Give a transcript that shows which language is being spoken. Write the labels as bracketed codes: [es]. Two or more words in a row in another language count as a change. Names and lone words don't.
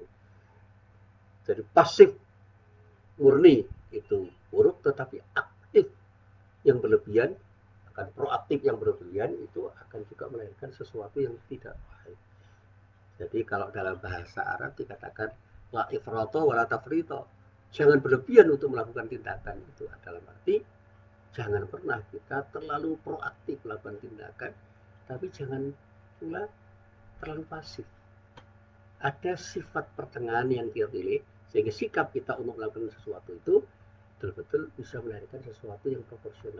[id] Jadi pasif murni itu buruk, tetapi aktif yang berlebihan akan proaktif yang berlebihan itu akan juga melahirkan sesuatu yang tidak baik. Jadi kalau dalam bahasa Arab dikatakan [ar] لا إفراط ولا تفريط. [id] Jangan berlebihan untuk melakukan tindakan itu dalam arti jangan pernah kita terlalu proaktif melakukan tindakan, tapi jangan pula terlalu pasif. Ada sifat pertengahan yang kita pilih, sehingga sikap kita untuk melakukan sesuatu itu betul-betul bisa melahirkan sesuatu yang proporsional.